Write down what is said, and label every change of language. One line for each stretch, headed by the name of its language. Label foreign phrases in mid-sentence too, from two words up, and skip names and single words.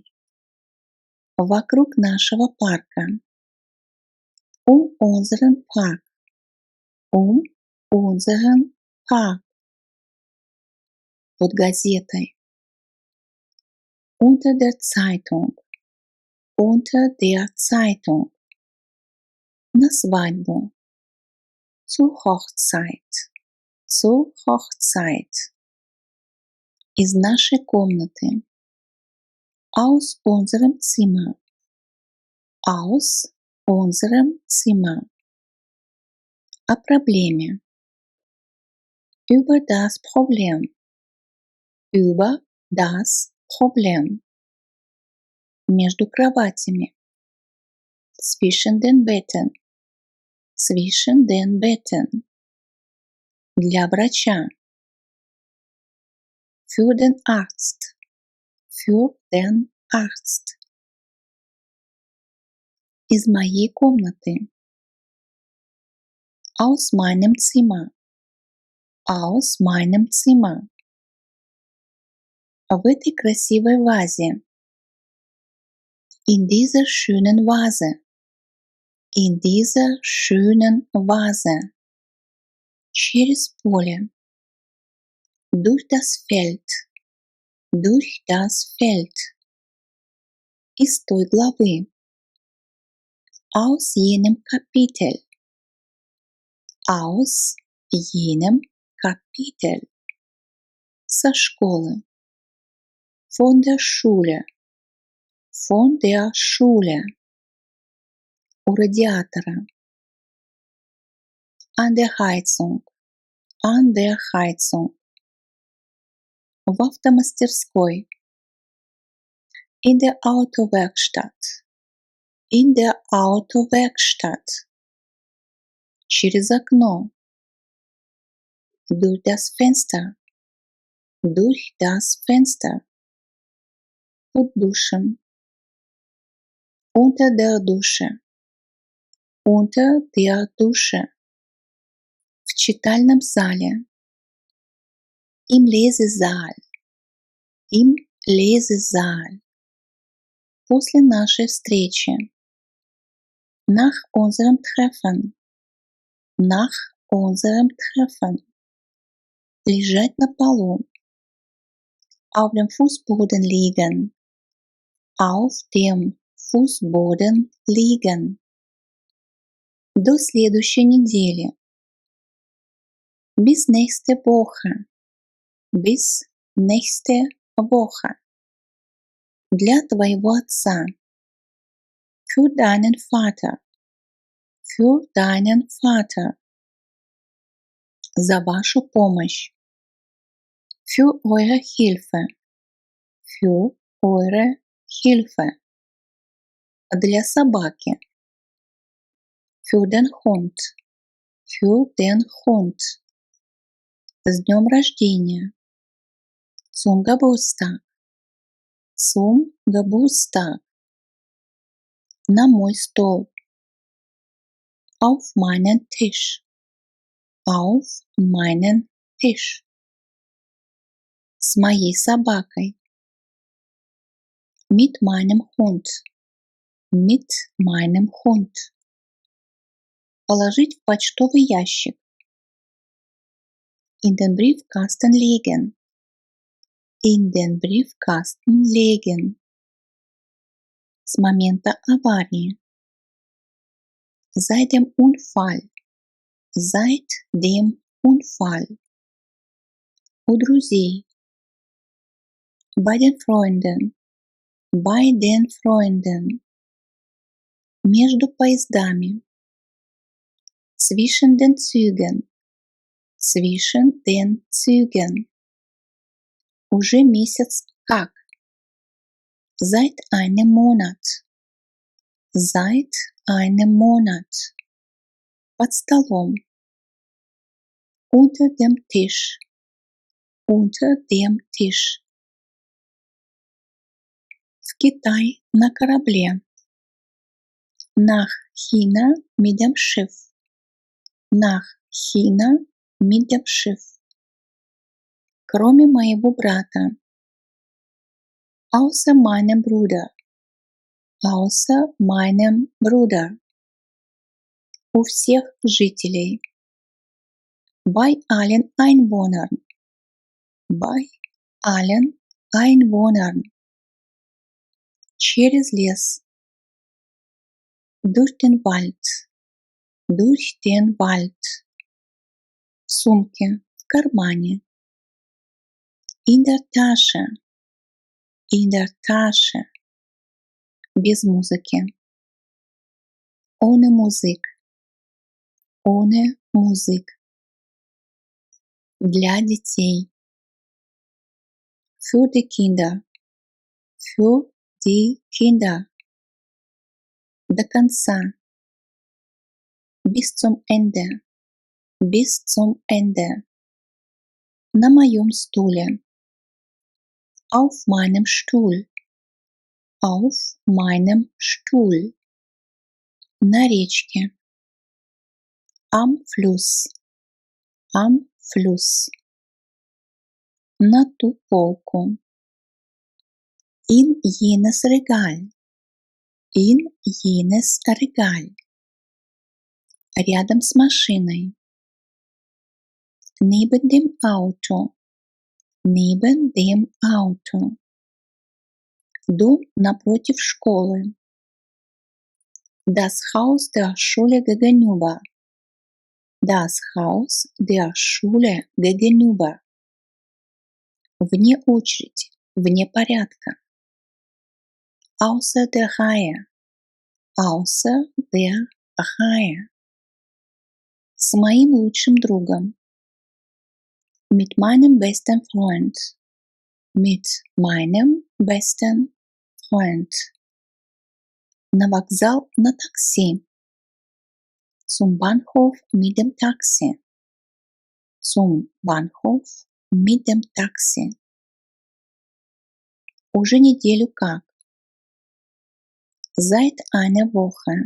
Russian: Вокруг нашего парка.
German: Unseren Park. Unseren Park.
Russian: Под газетой.
German: Unter der Zeitung. Unter der Zeitung.
Russian: На свадьбу.
German: Zur Hochzeit. Zur Hochzeit.
Russian: Из нашей комнаты.
German: Aus unserem Zimmer. Aus unserem Zimmer.
Russian: О проблеме.
German: Über das Problem. Über das Problem.
Russian: Между кроватями.
German: Zwischen den Betten. Zwischen den Betten.
Russian: Для врача.
German: Für den Arzt. Für den Arzt.
Russian: Из моей комнаты.
German: Aus meinem Zimmer. Aus meinem Zimmer.
Russian: В этой красивой вазе.
German: In dieser schönen Vase. In dieser schönen Vase.
Russian: Через поле.
German: Durch das Feld. Durch das Feld.
Russian: Из той главы.
German: Aus jenem Kapitel. Aus jenem Kapitel.
Russian: Со школы.
German: Von der Schule. Von der Schule.
Russian: У радиатора.
German: An der Heizung. An der Heizung.
Russian: В автомастерской.
German: In der Autowerkstatt. In der Autowerkstatt.
Russian: Через окно.
German: Durch das Fenster. Durch das Fenster.
Russian: Под душем.
German: Unter der Dusche. Unter der Dusche.
Russian: В читальном зале.
German: Im Lesesaal. Im Lesesaal.
Russian: После нашей встречи.
German: Nach unserem Treffen. Nach unserem Treffen.
Russian: Лежать на полу.
German: Auf dem Fußboden liegen. Auf dem Fußboden liegen.
Russian: До следующей недели.
German: Bis nächste Woche. Bis nächste Woche.
Russian: Для твоего отца.
German: Für deinen Vater. Für deinen Vater.
Russian: За вашу помощь.
German: Für eure Hilfe. Für eure Hilfe.
Russian: Для собаки.
German: Für den Hund. Für den Hund.
Russian: С днем рождения.
German: Zum Geburtstag. Zum Geburtstag.
Russian: На мой стол.
German: Auf meinen Tisch. Auf meinen Tisch.
Russian: С моей собакой.
German: Mit meinem Hund. Mit meinem Hund.
Russian: Положить в почтовый ящик.
German: In den Briefkasten legen. In den Briefkasten legen.
Russian: С момента аварии.
German: Seit dem Unfall. Seit dem Unfall.
Russian: У друзей.
German: Bei den Freunden. Bei den Freunden.
Russian: Между поездами.
German: Zwischen den Zügen. Zwischen den Zügen.
Russian: Уже месяц как.
German: Seit einem Monat. Seit einem Monat.
Russian: Под столом.
German: Unter dem Tisch. Unter dem Tisch.
Russian: В Китай на корабле.
German: Nach China mit dem Schiff. Nach China mit dem Schiff.
Russian: Кроме моего брата.
German: Außer meinem Bruder. Außer meinem Bruder.
Russian: У всех жителей.
German: Bei allen Einwohnern. Bei allen Einwohnern.
Russian: Через лес.
German: Durch den Wald. Durch den Wald.
Russian: В сумке. В кармане.
German: In der Tasche. In der Tasche.
Russian: Без музыки.
German: Ohne Musik. Ohne Musik.
Russian: Для детей.
German: Für die Kinder. Für die Kinder.
Russian: До конца.
German: Bis zum Ende. Bis zum Ende.
Russian: На моем стуле.
German: Auf meinem Stuhl. Auf meinem Stuhl.
Russian: На речке.
German: Am Fluss. Am Fluss.
Russian: На ту полку.
German: In jenes Regal. In jenes Regal.
Russian: Рядом с машиной.
German: Neben dem Auto. Neben dem Auto.
Russian: Дом напротив школы.
German: Das Haus der Schule gegenüber. Das Haus der Schule gegenüber.
Russian: Вне очереди. Вне порядка.
German: Außer der Reihe. Außer der Reihe.
Russian: С моим лучшим другом.
German: Mit meinem besten Freund. Mit meinem besten Freund.
Russian: На вокзал на такси.
German: Zum Bahnhof mit dem Taxi. Zum Bahnhof mit dem Taxi.
Russian: Уже неделю как.
German: Seit einer Woche.